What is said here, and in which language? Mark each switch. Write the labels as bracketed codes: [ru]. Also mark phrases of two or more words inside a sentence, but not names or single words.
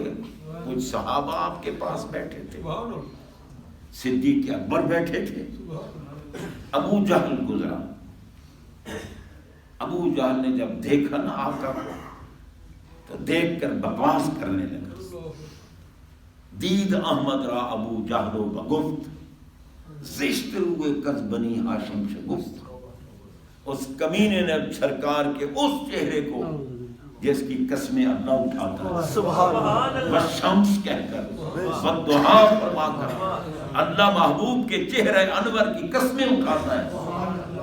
[ur] کچھ صحابہ آپ کے پاس بیٹھے تھے، صدیق اکبر بیٹھے تھے، ابو جہل گزرا. ابو جہل نے جب دیکھا نا آقا کو تو دیکھ کر بکواس کرنے لگا. [fa] دید احمد را ابو جہل و بگفت زشت روئے کز بنی ہاشم شگفت. [ur] اس کمینے نے سرکار کے اس چہرے کو جس کی قسمیں اللہ اٹھاتا ہے [ar] سبحان اللہ، [ur] والشمس کہہ کر والضحا فرما کر اللہ محبوب کے چہرے انور کی قسمیں اٹھاتا ہے.